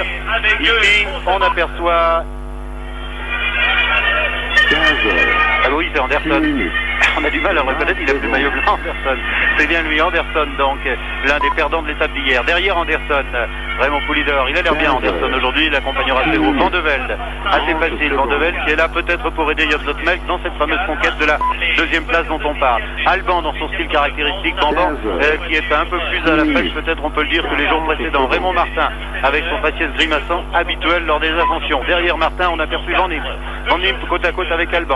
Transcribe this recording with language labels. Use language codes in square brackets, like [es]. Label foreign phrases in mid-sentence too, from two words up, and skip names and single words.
[fr] Ici on aperçoit... Ah oui, c'est Anderson. On a du mal à reconnaître, il a plus le maillot blanc, Anderson. C'est bien lui, Anderson, donc, l'un des perdants de l'étape d'hier. Derrière Anderson, Raymond Poulidor, il a l'air bien, Anderson, aujourd'hui, il accompagnera ses groupes. Van de Velde, assez facile, Van de Velde, qui est là peut-être pour aider Job Zotemel dans cette fameuse conquête de la deuxième place dont on parle. Alban, dans son style caractéristique, Bamban, qui est un peu plus à la pêche, peut-être on peut le dire, que les jours précédents. Raymond Martin, avec son faciès grimaçant habituel lors des ascensions. Derrière Martin, on aperçut Van Imp. Van Imp côte à côte avec Alban.